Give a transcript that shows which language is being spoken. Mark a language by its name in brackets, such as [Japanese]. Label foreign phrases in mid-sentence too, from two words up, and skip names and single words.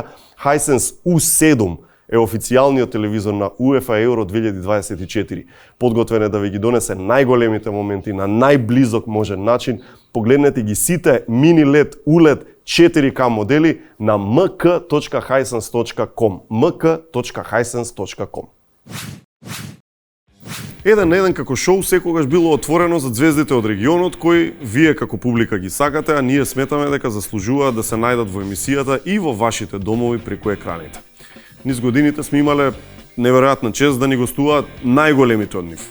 [Macedonian] Hisense U7 е официјалниот телевизор на UEFA Euro 2024. Подготвен е да ви ги донесе најголемите моменти на најблизок можен начин. Погледнете ги сите мини LED ULED 4K модели на mk.hisense.com. mk.hisense.com. Еден на еден како шоу секогаш било отворено за звездите од регионот кои вие како публика ги сакате, а ние сметаме дека заслужуваат да се најдат во емисијата и во вашите домови преку екраните. Низ годините сме имале неверојатна чест да ни гостуваат најголемите од нив.